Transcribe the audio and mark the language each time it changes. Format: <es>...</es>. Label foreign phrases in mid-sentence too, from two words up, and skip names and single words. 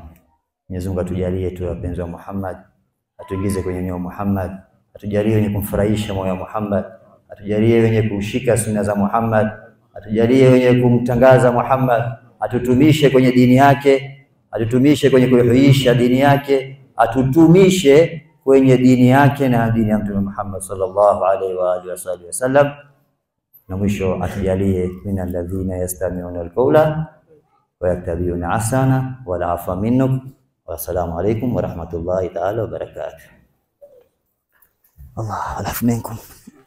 <sw>Mwenyezi Mungu atujalie tu wapenzi wa Muhammad, atuingize kwenye nyoyo Muhammad, atujalie wenye kumfurahisha moyo wa Muhammad, atujalie wenye kushika sunna za Muhammad, atujalie wenye kumtangaza Muhammad, atutumishe kwenye dini yake, atutumishe kwenye kuihuisha dini yake, atutumishe kwenye dini yake na dini ya Mtume Muhammad</sw> <ar>صلى الله عليه وآله وسلم.</ar> <sw>Na mwisho atujalie</sw> <ar>من الذين يستمعون القول فيتبعون أحسنه والعفو منكم. والسلام عليكم ورحمة الله تعالى وبركاته. الله العفو منكم.</ar>